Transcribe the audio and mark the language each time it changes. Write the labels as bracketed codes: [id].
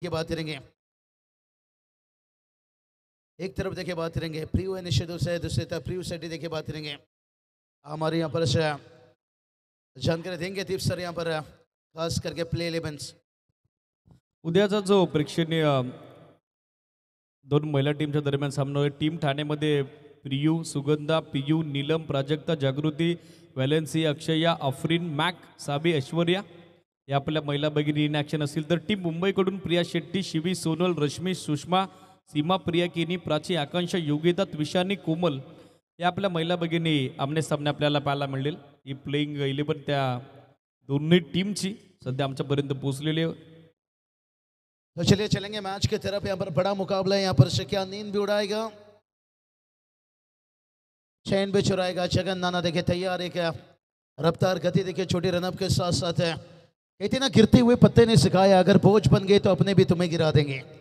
[hi] की बात करेंगे, एक तरफ देखिए बात करेंगे प्रियू निश्चित से, दूसरी तरफ प्रियू सेट्टी देखिए बात करेंगे। हमारे यहाँ पर जानकारी देंगे दीप सर यहाँ पर खास करके प्ले इलेवेंस। [mr] उद्याचा जो प्रेक्षणीय दोन महिला टीमच्या दरम्यान सामना होईल. टीम ठाण्यामध्ये प्रियू, सुगंधा, पियू, नीलम, प्राजक्ता, जागृती, व्हॅलेन्सी, अक्षया, अफरीन, मॅक, साबी, ऐश्वर्या या आपल्या महिला भगिनी इन ॲक्शन असतील. तर टीम मुंबईकडून प्रिया शेट्टी, शिवी, सोनल, रश्मी, सुषमा, सीमा, प्रिया केनी, प्राची, आकांक्षा, योगिता, त्विशानी, कोमल या आपल्या महिला भगिनी आमने सामने आपल्याला पाहायला मिळेल. ही प्लेइंग 11 त्या दोन्ही टीमची सध्या आमच्यापर्यंत पोहोचलेली आहे. [hi] तो चलिए चलेंगे मैच की तरफ। यहाँ पर बड़ा मुकाबला है, यहाँ पर से क्या नींद भी उड़ाएगा, चैन भी चुराएगा। जगन नाना देखिए तैयार है, क्या रफ्तार गति देखिए छोटी रनअप के साथ साथ है। कहते ना गिरते हुए पत्ते ने सिखाया, अगर बोझ बन गए तो अपने भी तुम्हें गिरा देंगे।